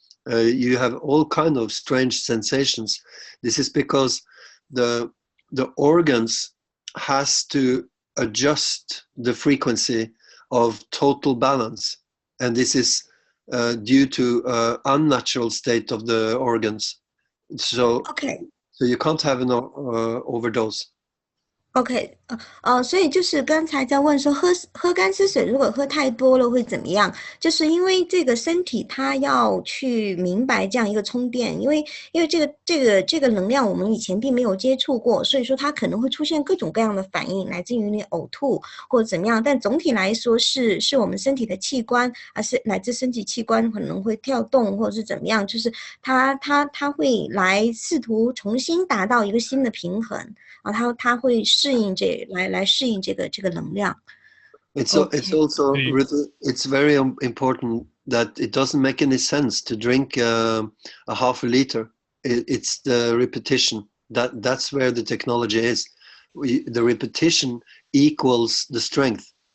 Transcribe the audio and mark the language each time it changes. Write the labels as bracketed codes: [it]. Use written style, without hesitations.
[en] You have all kind of strange sensations. This is because the organs has to adjust the frequency of total balance, and this is due to unnatural state of the organs. So you can't have an overdose. [zh] OK， 所以就是刚才在问说喝干湿水如果喝太多了会怎么样？就是因为这个身体它要去明白这样一个充电，因为这个能量我们以前并没有接触过，所以说它可能会出现各种各样的反应，来自于你呕吐或者怎么样。但总体来说是我们身体的器官，是乃至身体器官可能会跳动或者是怎么样，就是它会来试图重新达到一个新的平衡。它会适应来适应这个能量。 [en] It's also it's very important that it doesn't make any sense to drink a half a liter. It's the repetition that's where the technology is. The repetition equals the strength.